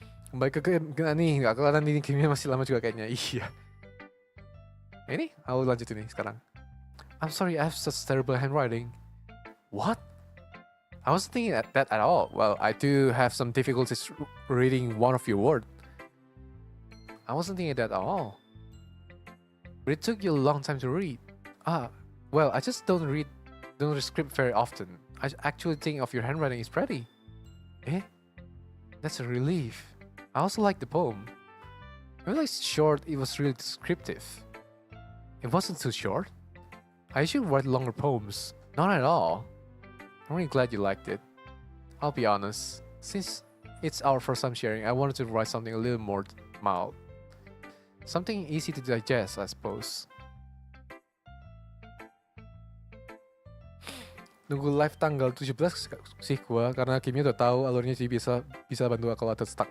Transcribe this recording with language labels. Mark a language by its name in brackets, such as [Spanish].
[Indonesian] Baik ke nih, nggak kelihatan ini gamenya masih lama juga kayaknya. Iya. Ini, aku lanjut ini sekarang. [English] I'm sorry, I have such terrible handwriting. What? I wasn't thinking that at all. Well, I do have some difficulties reading one of your words. I wasn't thinking that at all. But it took you a long time to read. Well, I just don't read the script very often. I actually think of your handwriting is pretty. Eh? That's a relief. I also like the poem. Even though it's short, it was really descriptive. It wasn't too short. I usually write longer poems. Not at all. I'm really glad you liked it. I'll be honest. Since it's our first time sharing, I wanted to write something a little more mild. Something easy to digest, I suppose. [Indonesian] Nunggu live tanggal 17 sih gua karena gamenya udah tahu alurnya, jadi bisa bantu kalau ada stuck.